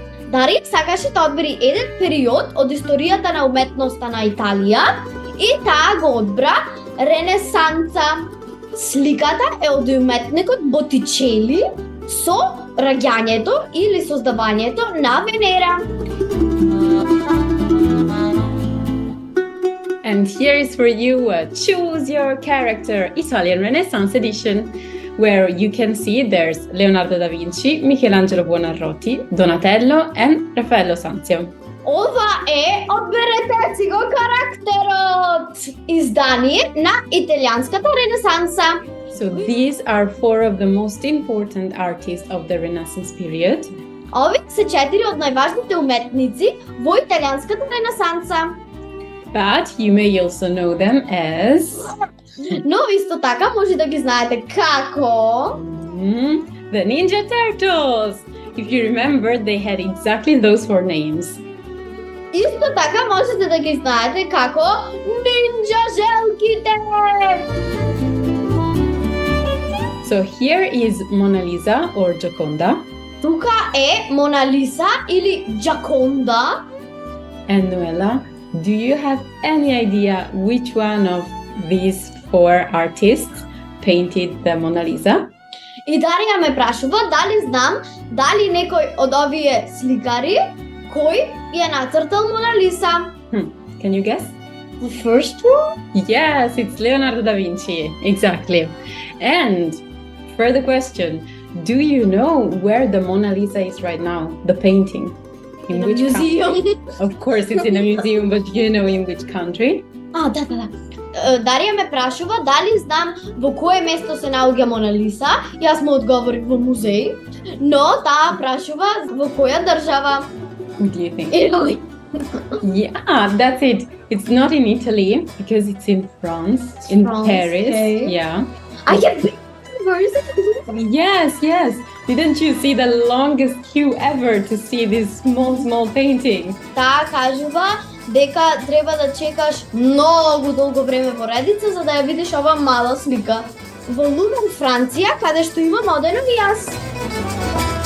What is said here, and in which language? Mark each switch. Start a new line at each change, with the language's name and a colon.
Macedonian: Дарија сакаше да одбери еден период од историјата на уметноста на Италија и таа го одбра Ренесанса. Сликата е од уметникот Боттичели со раѓањето или создавањето на Венера.
English: And here is for you Choose Your Character Italian Renaissance Edition. where you can see there's Leonardo da Vinci, Michelangelo Buonarroti, Donatello, and Raffaello Sanzio.
Macedonian: Ова е одберете си го карактерот! Издание на италианската ренесанса.
English: So these are four of the most important artists of the Renaissance period.
Macedonian: Ови се 4 од најважните уметници во италианската ренесанса.
English: But you may also know them as
Macedonian: Но исто така може да ги знаете како
English: the Ninja Turtles. If you remember, they had exactly those four names.
Macedonian: Исто така можете да ги знаете како нинџа желките.
English: So here is Mona Lisa or Gioconda.
Macedonian: Тука е Мона Лиса или Джаконда.
English: And Noella, do you have any idea which one of these four artists painted the Mona Lisa?
Macedonian: И Дарија ме прашува дали знам дали некој од овие сликари кој ја нацртал Мона Лиса.
English: Can you guess? The first one? Yes, it's Leonardo da Vinci. Exactly. And further question, do you know where the Mona Lisa is right now? The painting. In a which museum. Of course, it's in a museum, but do you know in which country?
Macedonian: Да. Дарија ме прашува дали знам во кое место се наоѓа Мона Лиса. Јас му одговорив во музеј, но таа прашува во која држава.
English: What do you think? Italy. Yeah, that's it. It's not in Italy because it's in France, in France, Paris. okay. Yeah. I get where is it? Yes. Didn't you see the longest queue ever to see this small painting?
Macedonian: Таа кажува дека треба да чекаш многу долго време во редица за да ја видиш ова мала слика. Во Лувен, Франција, каде што имам одено и јас.